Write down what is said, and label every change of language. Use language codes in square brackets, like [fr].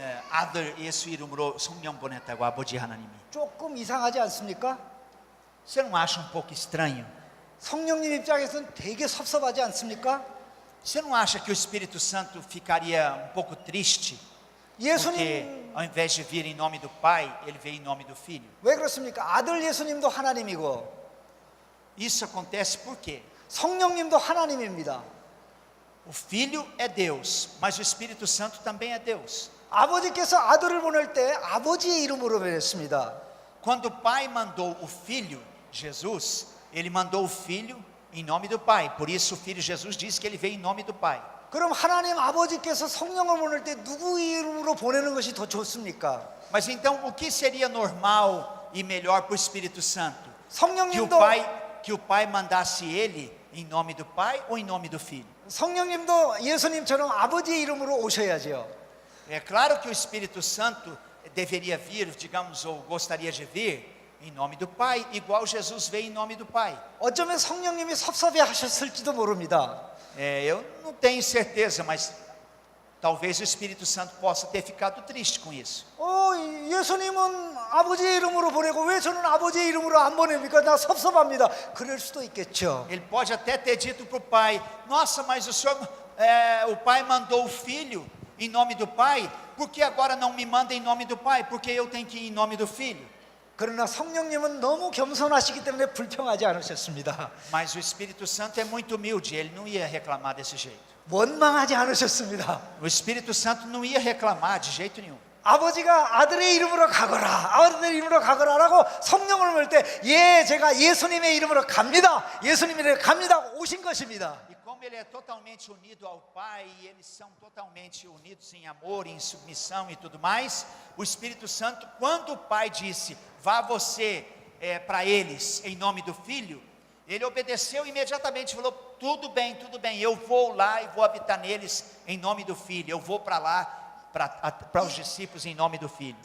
[ko] 아들 예수 이름으로 성령 보냈다고 아버지 하나님이. 조금 이상하지 않습니까? [pt] Você não acha um pouco estranho? [ko] 성령님 입장에서는 되게 섭섭하지 않습니까? [pt] Você não acha que o Espírito Santo ficaria um pouco triste? Porque [ko] 예수님 [pt] ao invés de vir em nome do Pai, ele veio em nome do Filho. [ko] 왜 그렇습니까? 아들 예수님도 하나님이고 [pt] Isso acontece por quê? [ko] 성령님도 하나님입니다. [pt] O Filho é Deus, mas o Espírito Santo também é Deus. [ko] 아버지께서 아들을 보낼 때 아버지의 이름으로 보냈습니다. [pt] Quando o Pai mandou o Filho, Jesus, ele mandou o Filho em nome do Pai. Por isso o Filho Jesus diz que ele veio em nome do Pai. [ko] 그럼 하나님 아버지께서 성령을 보낼 때 누구 이름으로 보내는 것이 더 좋습니까? [pt] Mas então o que seria normal e melhor para o Espírito Santo? [ko] 성령님도 [pt] Que o Pai mandasse ele em nome do Pai ou em nome do Filho? [ko] 성령님도 예수님처럼 아버지의 이름으로 오셔야죠. [pt] É claro que o Espírito Santo deveria vir, digamos, ou gostaria de vir em nome do Pai, igual Jesus veio em nome do Pai. [ko] 어쩌면 성령님이 섭섭해 하셨을지도 모릅니다. [pt] Eu não tenho certeza, mas talvez o Espírito Santo possa ter ficado triste com isso. [ko] 예수님은 아버지의 이름으로 보내고 왜 저는 아버지의 이름으로 안 보냅니까? 나 섭섭합니다. 그럴 수도 있겠죠. [pt] Ele pode até ter dito para o pai: nossa, mas o senhor, o pai mandou o filho em nome do pai, por que agora não me manda em nome do pai? Porque eu tenho que ir em nome do filho. [ko] 그러나 성령님은 너무 겸손하시기 때문에 불평하지 않으셨습니다. [pt] Mas o Espírito Santo é muito humilde, ele não ia reclamar desse jeito. [ko] 원망하지 않으셨습니다. [pt] O Espírito Santo não ia reclamar de jeito nenhum. [ko] 아버지가 아들의 이름으로 가거라, 아들의 이름으로 가거라라고 성령을 보낼 때, 제가 예수님의 이름으로 갑니다. 예수님의 이름으로 갑니다. 오신 것입니다. [pt] E como ele é totalmente unido ao Pai, e eles são totalmente unidos em amor, em submissão e tudo mais, o Espírito Santo, quando o Pai disse: vá você para eles em nome do Filho, ele obedeceu imediatamente, falou: tudo bem, eu vou lá e vou habitar neles em nome do Filho, eu vou para lá, para os discípulos em nome do Filho.